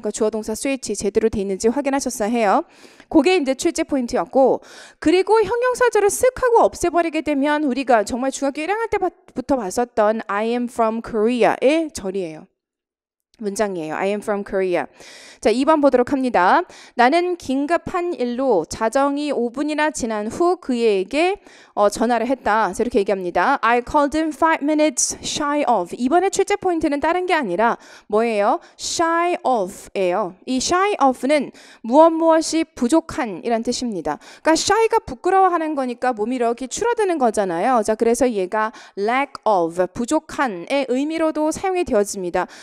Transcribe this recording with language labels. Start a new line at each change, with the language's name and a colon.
Korean: 그러니까 주어 동사 스위치 제대로 돼 있는지 확인하셨어야 해요. 그게 이제 출제 포인트였고, 그리고 형용사절을 쓱 하고 없애버리게 되면 우리가 정말 중학교 1학년 때부터 봤었던
English: I am from Korea
Korean: 의 절이에요. 문장이에요.
English: I am from Korea.
Korean: 자, 2번 보도록 합니다. 나는 긴급한 일로 자정이 5분이나 지난 후 그에게 전화를 했다. 그래서 이렇게 얘기합니다.
English: I called him 5 minutes shy of.
Korean: 이번에 출제 포인트는 다른 게 아니라 뭐예요? shy of예요. 이 shy of는 무엇이 부족한 이란 뜻입니다. 그러니까 shy가 부끄러워하는 거니까 몸이 이렇게 줄어드는 거잖아요. 자, 그래서 얘가 lack of, 부족한의 의미로도 사용이 되어집니다.